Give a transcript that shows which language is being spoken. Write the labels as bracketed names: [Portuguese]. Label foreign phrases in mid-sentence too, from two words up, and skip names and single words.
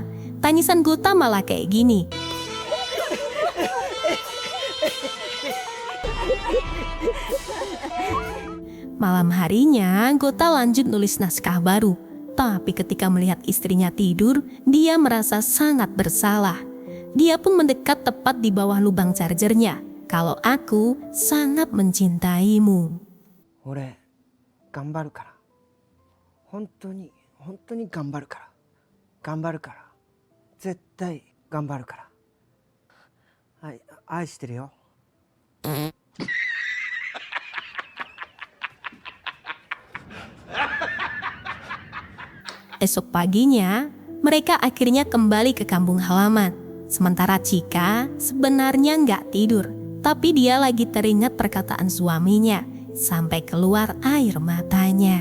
[Indonesian] Tangisan Gota malah kayak gini. Malam harinya, Gota lanjut nulis naskah baru. Tapi ketika melihat istrinya tidur, dia merasa sangat bersalah. Dia pun mendekat tepat di bawah lubang chargernya. Kalau aku sangat mencintaimu. [Japanese] 俺頑張るから本当に頑張るから絶対頑張るから愛してるよ [Indonesian] Esok paginya, mereka akhirnya kembali ke kampung halaman. Sementara Chika sebenarnya nggak tidur, tapi dia lagi teringat perkataan suaminya sampai keluar air matanya.